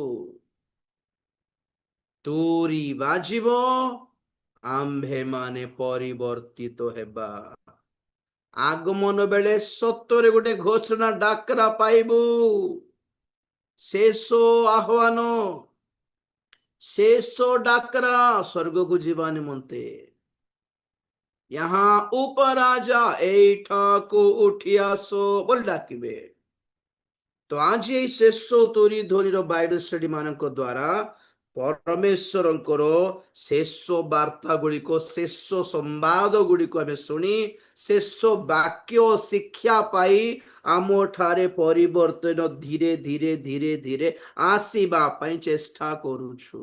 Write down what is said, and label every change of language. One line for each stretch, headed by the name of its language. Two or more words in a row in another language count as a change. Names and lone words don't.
Odia: ତୁରୀ ବାଜିବ, ଆମ୍ଭେ ମାନେ ପରିବର୍ତ୍ତିତ ହେବା। ଆଗମନ ବେଳେ ସତରେ ଗୋଟେ ଘୋଷଣା ଡାକରା ପାଇବୁ। ଶେଷ ଆହ୍ୱାନ, ଶେଷ ଡାକରା ସ୍ୱର୍ଗକୁ ଯିବା ନିମନ୍ତେ।
Hindi: यहाँ ऊपर आजा,
Odia: ଏଇଠାକୁ ଉଠି ଆସ ବୋଲି ଡାକିବେ। ତ ଆଜି ଏଇ ଶେଷ ତୁରୀ ଧ୍ୱନିର ବାଇବେଲ ଷ୍ଟଡି ମାନଙ୍କ ଦ୍ୱାରା ପରମେଶ୍ୱରଙ୍କର ଶେଷ ବାର୍ତ୍ତା ଗୁଡ଼ିକ, ଶେଷ ସମ୍ବାଦ ଗୁଡ଼ିକ ଆମେ ଶୁଣି ଶେଷ ବାକ୍ୟ ଶିକ୍ଷା ପାଇ ଆମ ଠାରେ ପରିବର୍ତ୍ତନ ଧୀରେ ଧୀରେ ଧୀରେ ଧୀରେ ଆସିବା ପାଇଁ ଚେଷ୍ଟା କରୁଛୁ।